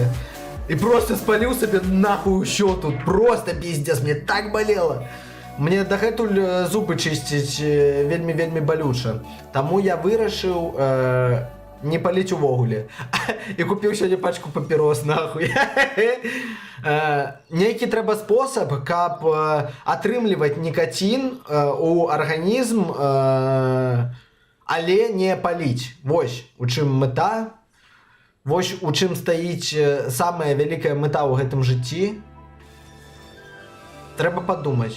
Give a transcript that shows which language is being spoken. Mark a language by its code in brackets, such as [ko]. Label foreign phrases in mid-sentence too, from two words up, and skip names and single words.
[uk] І просто спалив собі нахуй щоту. Просто пиздец, мені так болело. Мені догетуль зуби чистить вельми болюче. Тому я вирішив не палить увогуле. І купив сьогодні пачку папірос, нахуй. Некий треба спосіб, [be] каб атрымліваць нікотин у арганізм, але не паліць. Вось у чым мета. Вось у чым стаіць самая вялікая мета ў гэтым жыцці. Трэба падумаць.